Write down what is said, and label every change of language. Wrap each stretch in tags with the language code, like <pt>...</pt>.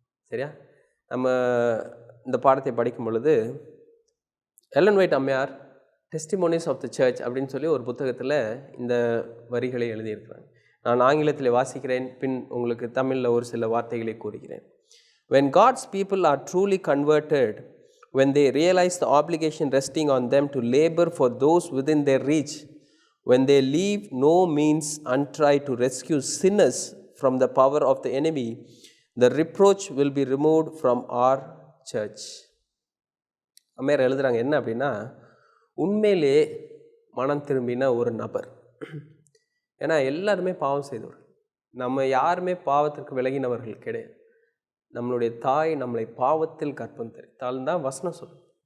<ta>சரியா, நம்ம இந்த பாடத்தை படிக்கும் பொழுது Elon white Ammaiyar testimonies of the search அப்படின்னு சொல்லி ஒரு புத்தகத்தில் இந்த வரிகளை எழுதியிருக்கிறாங்க. நான் ஆங்கிலத்தில் வாசிக்கிறேன், பின் உங்களுக்கு தமிழில் ஒரு சில வார்த்தைகளை கூறுகிறேன்.</ta> <en>When God's people are truly converted, when they realize the obligation resting on them to labor for those within their reach, when they leave no means untried to rescue sinners from the power of the enemy, the reproach will be removed from our church.</en> <ta>அம்மையார் எழுதுகிறாங்க என்ன அப்படின்னா, உண்மையிலே மனம் திரும்பின ஒரு நபர், ஏன்னா எல்லாருமே பாவம் செய்தவர்கள், நம்ம யாருமே பாவத்திற்கு விலகினவர்கள் கிடையாது. நம்மளுடைய தாய் நம்மளை பாவத்தில் கற்பம் தரித்தால் தான் வசனம் சொல்லும்.</ta>